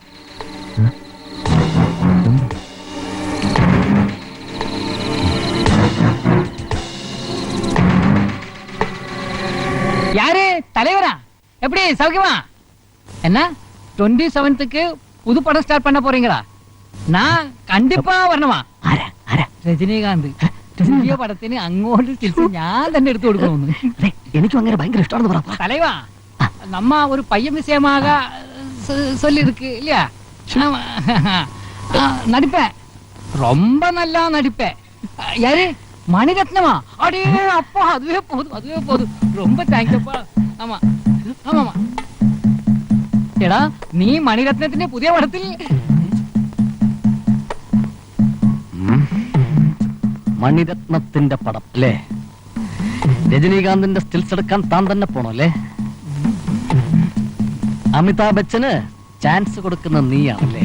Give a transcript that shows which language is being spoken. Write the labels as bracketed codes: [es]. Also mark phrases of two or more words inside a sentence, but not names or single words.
[ta] யாரு தலைவரா? எப்படி சௌக்கியமா? என்ன 27க்கு புது படம் ஸ்டார்ட் பண்ண போறீங்களா? நான் கண்டிப்பா வரணுமா? [ml] രജനീകാന്ത് പുതിയ പടത്തിന് അങ്ങോട്ട് തിരിച്ച് ഞാൻ തന്നെ എടുത്തു കൊടുക്കണമെന്ന്. എനിക്കും അങ്ങനെ ഭയങ്കര ഇഷ്ടമാണെന്ന് പറ. [ta] தலைவா நம்ம ஒரு பையன் விஷயமாக சொல்லி இருக்கு இல்லையா? நடிப்பேன், ரொம்ப நல்லா நடிப்பேன். யாரு? மணிரத்னமா? அடே அப்பா, அதுவே போதும். ரொம்ப தேங்க்யூப்பா. ஆமா ஆமாமா. [ml] എടാ നീ മണിരത്നത്തിന്റെ പുതിയ പടത്തിൽ മണിരത്നത്തിന്റെ പടം അല്ലേ? രജനീകാന്തിന്റെ സ്റ്റിൽസ് എടുക്കാൻ താൻ തന്നെ പോണോ അല്ലേ? അമിതാഭ് ബച്ചന് ചാൻസ് കൊടുക്കുന്ന നീയാണല്ലേ?